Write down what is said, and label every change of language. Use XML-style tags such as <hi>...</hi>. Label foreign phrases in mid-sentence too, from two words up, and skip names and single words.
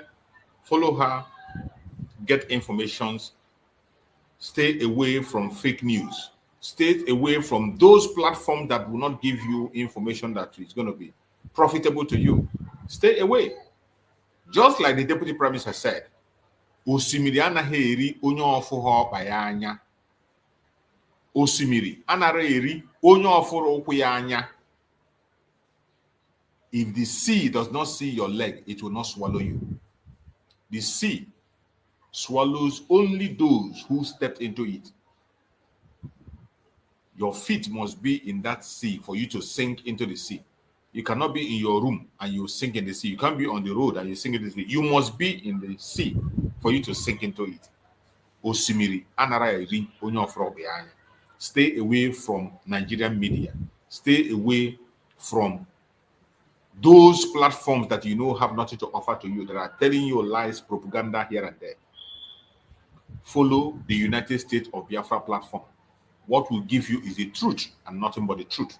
<en>Follow her, get informations, stay away from fake news. Stay away from those platforms that will not give you information that is going to be profitable to you. Stay away. Just like the Deputy Prime Minister said,</en> <ig>Osimiri anaghị eri onye ọfụghọ ọkpa ya anya. Osimiri anaghị eri onye ọfụrụ ụkwụ ya anya.</ig> <en>If the sea does not see your leg, it will not swallow you. The sea swallows only those who stepped into it. Your feet must be in that sea for you to sink into the sea. You cannot be in your room and you sink in the sea. You can't be on the road and you sink in the sea. You must be in the sea for you to sink into it.</en> <ig>Osimiri anara eri onye ofro be anya.</ig> <en>Stay away from Nigerian media. Stay away from those platforms that you know have nothing to offer to you, that are telling you lies, propaganda here and there. Follow the United States of Biafra platform. What will give you is the truth and nothing but the truth.</en>